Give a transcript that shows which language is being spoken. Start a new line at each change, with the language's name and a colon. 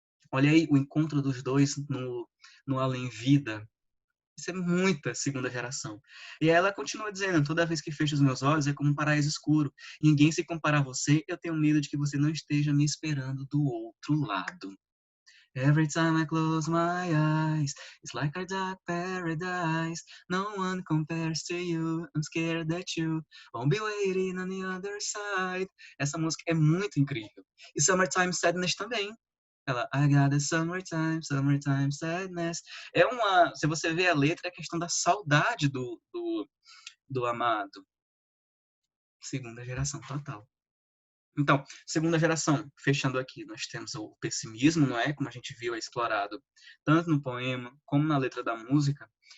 Portuguese: Olha aí o encontro dos dois no além-vida. Isso é muita segunda geração. E ela continua dizendo: toda vez que fecho os meus olhos é como um paraíso escuro. Ninguém se compara a você, eu tenho medo de que você não esteja me esperando do outro lado.
English: Every time I close my eyes, it's like a dark paradise. No one compares to you. I'm scared that you won't be waiting on the other side.
Portuguese: Essa música é muito incrível. E Summertime Sadness também. Ela,
English: I got a summertime sadness.
Portuguese: Se você vê a letra, é a questão da saudade do amado. Segunda geração total. Então, segunda geração, fechando aqui, nós temos o pessimismo, não é? Como a gente viu, é explorado tanto no poema como na letra da música.